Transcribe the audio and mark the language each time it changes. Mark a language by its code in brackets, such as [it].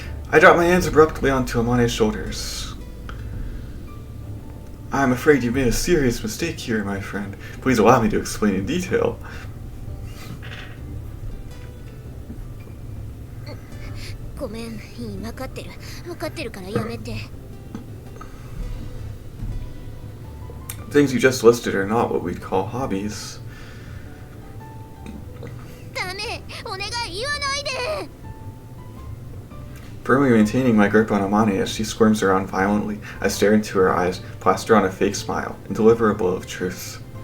[en] I drop my hands abruptly onto Amane's shoulders. I'm afraid you made a serious mistake here, my friend. Please allow me to explain in detail. [ja] ごめん、分かってるからやめて。 [en] Things you just listed are not what we'd call hobbies. [ja] ダメ、お願い言わないで。 [en] Firmly maintaining my grip on Amane as she squirms around violently, I stare into her eyes, plaster on a fake smile, and deliver a blow of truth.